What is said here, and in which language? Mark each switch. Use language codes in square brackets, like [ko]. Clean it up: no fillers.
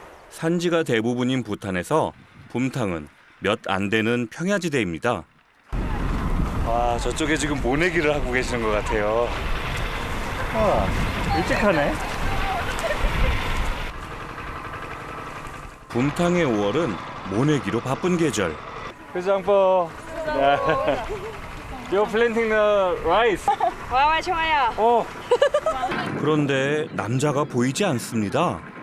[ko] 산지가 대부분인 부탄에서 붐탕은 몇 안 되는 평야지대입니다. 와, 저쪽에 지금 모내기를 하고 계시는 것 같아요. 와, 일찍 하네. 붐탕의 5월은 모내기로 바쁜 계절. 회장포. [en] You're planting the rice. [ko] 와, 좋아요. 그런데 남자가 보이지 않습니다.